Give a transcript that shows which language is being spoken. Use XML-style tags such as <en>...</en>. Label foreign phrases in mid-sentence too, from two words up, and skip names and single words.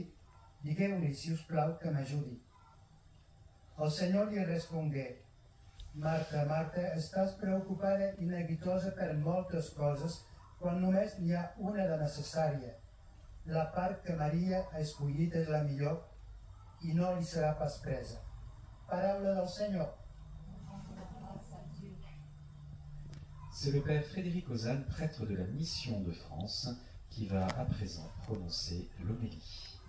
<ca>Digueu-li, si us plau, que m'ajudi. El Senyor li respongué, Marta, Marta, estàs preocupada i neguitosa per moltes coses, quan només n'hi ha una de necessària. La part que Maria ha escollit és la millor i no li serà pas presa. Paraula del Senyor.</ca> <fr>C'est le père Frédéric Ozanne, prêtre de la Mission de France, qui va à présent prononcer l'homélie.</fr>